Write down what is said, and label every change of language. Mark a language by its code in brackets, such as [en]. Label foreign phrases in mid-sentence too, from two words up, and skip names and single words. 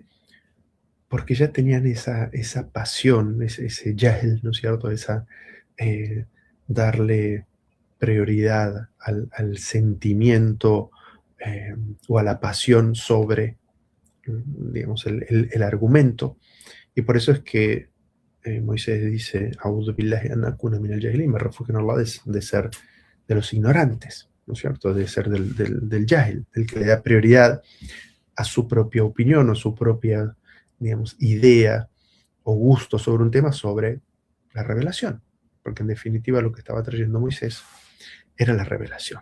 [es] Porque ya tenían esa pasión, ese yahl, ¿no es cierto? Eh, darle prioridad al sentimiento o a la pasión sobre, digamos, el argumento. Y por eso es que Moisés dice, [ar] أعوذ بالله أن أكون من الجاهلين, [es] me refugio en Allah de ser de los ignorantes, ¿no es cierto? De ser del jahil, del que le da prioridad a su propia opinión o su propia, digamos, idea o gusto sobre un tema, sobre la revelación. Porque en definitiva lo que estaba trayendo Moisés era la revelación.